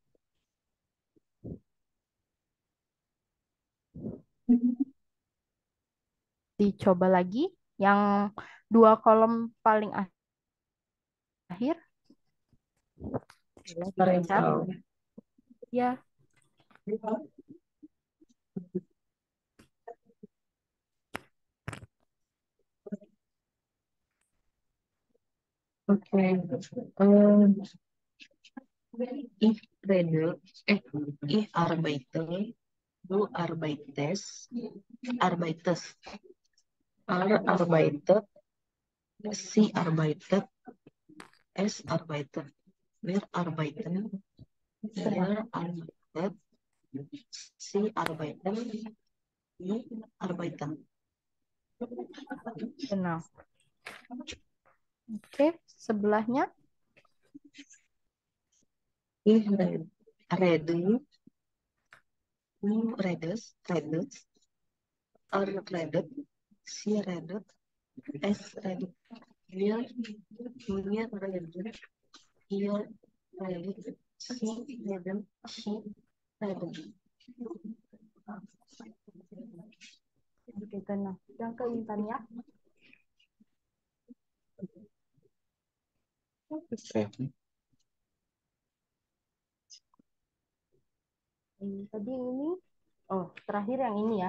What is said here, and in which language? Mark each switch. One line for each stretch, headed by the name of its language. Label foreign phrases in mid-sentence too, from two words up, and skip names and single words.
Indonesian: Dicoba lagi yang 2 kolom paling akhir. Ya. Oke.
German: Ich rede, ich arbeite, du arbeitest, arbeitet, sie arbeitet, es arbeitet, wir arbeiten, ihr arbeitet, sie arbeiten, wir arbeiten.
Indonesian: Benar. Oke, sebelahnya.
German: Ich rede, du redest, redet, sie redet, es redet, wir reden, ihr redet, sie reden, she reden.
Indonesian: Oke, benar. Yang ke Intan ya. Tadi ini, terakhir yang ini ya.